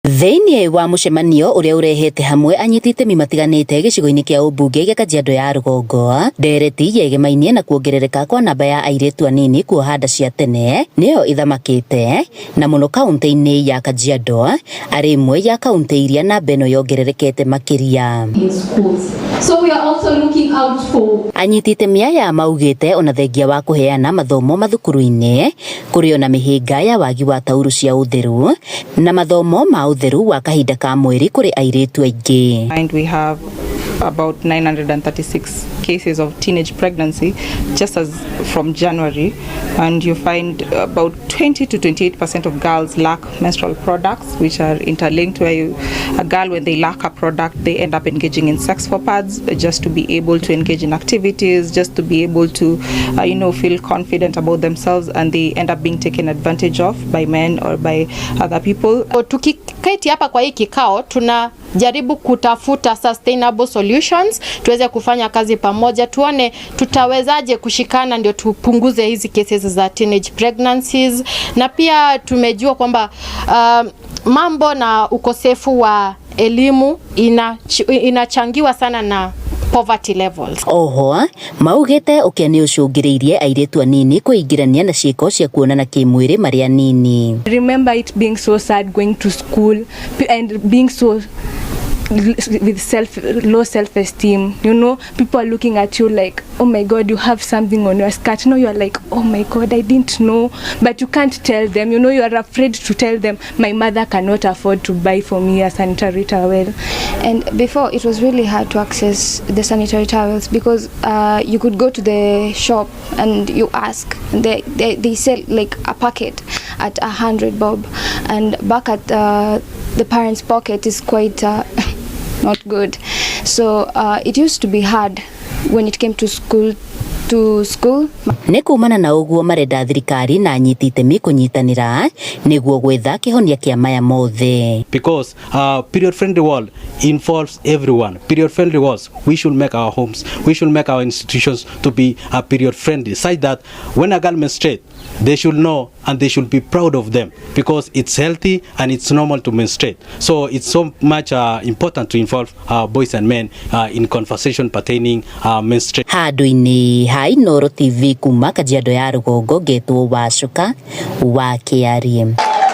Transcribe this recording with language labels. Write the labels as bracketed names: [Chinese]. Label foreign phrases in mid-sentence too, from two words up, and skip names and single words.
[Kikuyu] Thĩinĩ wa mũcemanio ũrĩa ũrehete hamwe anyiti itemi matiganĩte gĩcigo-inĩ kĩa ũmbunge gĩa Kajiado ya rũgongo, ndereti yegemainie na kuongerereka kwa namba ya airĩtu anini kuoha nda cia tene nĩyo ithamakĩte, na mũno kaunti-inĩ ya Kajiado arĩ imwe ya kaunti iria namba ĩno yongererekete makĩria. [English] So we are also looking out for. [Kikuyu] Anyiti itemi aya maugĩte ona thengia wa kũheana mathomo mathukuru-inĩ kũrĩ ona mĩhĩnga ya wagi wa tauro cia ũtheru na mathomo ma ũtheru wa kahinda ka mweri kũrĩ airĩtu aingĩ. [English] And we have about 936 cases of teenage pregnancy just as from January, and you find about 20 to 28% of girls lack menstrual products, which are interlinked, where a girl, when they lack a product, they end up engaging in sex for pads just to be able to engage in activities, just to be able to feel confident about themselves, and they end up being taken advantage of by men or by other people. [Swahili] Tukiketi hapa kwa hii kikao tunajaribu kutafuta [English] sustainable solutions, [Swahili] tuweze kufanya kazi pamoja, tuone tutawezaje kushikana ndio tupunguze hizi cases za [English] teenage pregnancies. [Swahili] Na pia tumejua kwamba mambo na ukosefu wa elimu inachangiwa sana na [English] poverty levels. [Kikuyu] Oho, maugĩte ũkĩa ũcũngĩrĩirie airĩtu anini kũingĩrania na ciĩko cia kuonana kĩmwĩrĩ marĩ anini. [English] Remember it being so sad going to school and being so with low self-esteem, people are looking at you like, oh my god, you have something on your skirt. You are like, oh my god, I didn't know, but you can't tell them. You are afraid to tell them, my mother cannot afford to buy for me a sanitary towel. And before, it was really hard to access the sanitary towels because you could go to the shop and you ask, and they sell like a packet at 100 bob, and back at the parents' pocket is quite not good. So it used to be hard when it came to school. [Kikuyu] Nĩ kumana na ũguo marenda thirikari na anyiti itemi kũnyitanĩra nĩguo gwetha kĩhonia kĩa maya mothe. [English] Because period friendly world involves everyone. Period friendly world, we should make our homes, we should make our institutions to be period friendly, such that when a girl menstruates, they should know and they should be proud of them because it's healthy and it's normal to menstruate. So it's so much important to involve boys and men in conversation pertaining menstruation. [Kikuyu] Handũ-inĩ ha Inoro TV kuma Kajiado ya rũgongo, ngetwo Wacuka wa Kĩarie.